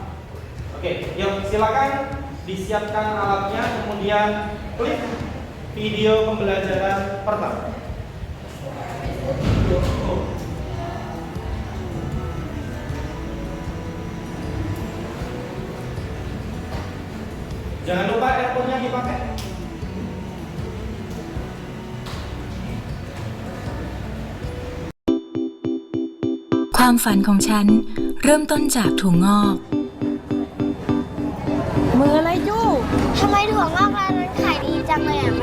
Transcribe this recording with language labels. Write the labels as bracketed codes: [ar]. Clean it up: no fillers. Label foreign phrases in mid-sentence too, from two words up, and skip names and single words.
[id] Oke, yuk silakan disiapkan alatnya, kemudian klik video pembelajaran pertama. Jangan lupa earphone-nya dipakai. [th] ความฝันของฉันเริ่มต้นจากถั่วงอก มืออะไรจู้ ทำไมถั่วงอกร้านนั้นขายดีจังเลยอ่ะแม่